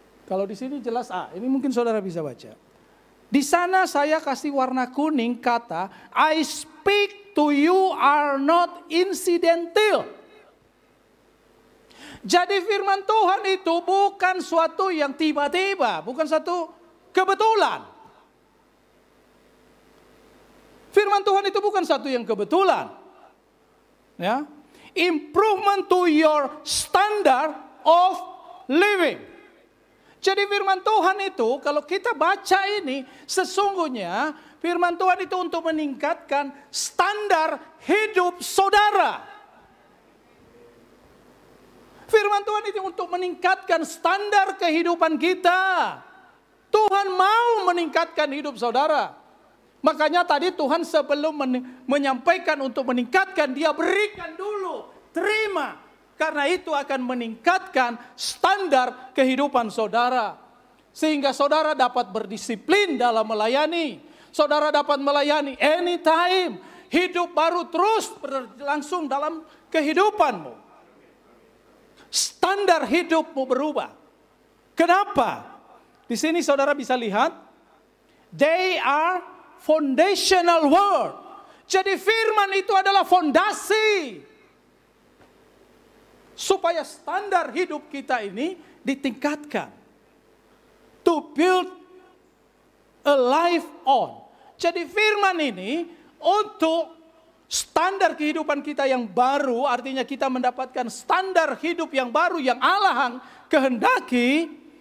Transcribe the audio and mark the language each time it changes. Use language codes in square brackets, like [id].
[id] Kalau di sini jelas ini mungkin saudara bisa baca. Di sana saya kasih warna kuning kata, [en] I speak to you are not incidental. [id] Jadi firman Tuhan itu bukan suatu yang tiba-tiba, bukan satu kebetulan. Firman Tuhan itu bukan satu yang kebetulan. Ya. [en] Improvement to your standard of living. [id] Jadi firman Tuhan itu kalau kita baca ini sesungguhnya firman Tuhan itu untuk meningkatkan standar hidup saudara. Firman Tuhan itu untuk meningkatkan standar kehidupan kita. Tuhan mau meningkatkan hidup saudara. Makanya tadi Tuhan sebelum menyampaikan untuk meningkatkan, dia berikan dulu, terima. Karena itu akan meningkatkan standar kehidupan saudara. Sehingga saudara dapat berdisiplin dalam melayani. Saudara dapat melayani anytime. Hidup baru terus berlangsung dalam kehidupanmu. Standar hidupmu berubah. Kenapa? Di sini saudara bisa lihat. [en] They are foundational word. [id] Jadi firman itu adalah fondasi. Supaya standar hidup kita ini ditingkatkan. [en] To build a life on. [id] Jadi firman ini untuk standar kehidupan kita yang baru, artinya kita mendapatkan standar hidup yang baru yang Allah kehendaki.